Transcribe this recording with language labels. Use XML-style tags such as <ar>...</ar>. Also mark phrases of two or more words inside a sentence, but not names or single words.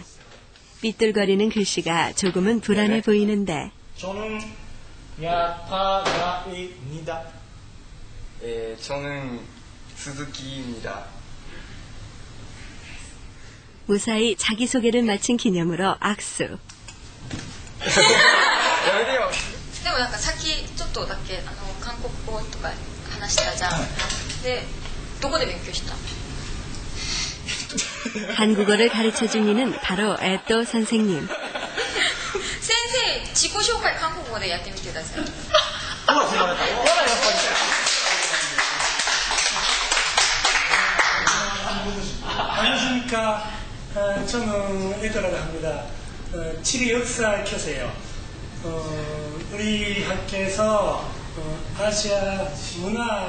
<ko>삐뚤거리는 글씨가 조금은 불안해 보이는데. 저는 야타가입니다. 저는 스즈키입니다. 무사히 자기소개를 마친 기념으로 악수.</ko> <ja>でもなんかさっきちょっとだけ韓国語とか話したじゃん。で、どこで勉強した？</ja> <ko>한국어를 가르쳐준 이는 바로 에토 선생님.</ko> <ja>先生、自己紹介韓国語でやってみてください。</ja> <ko>안녕하십니까. 저는 에토라고 합니다. 칠이 역사 교수예요. 우리 학교에서 아시아 문화</ko>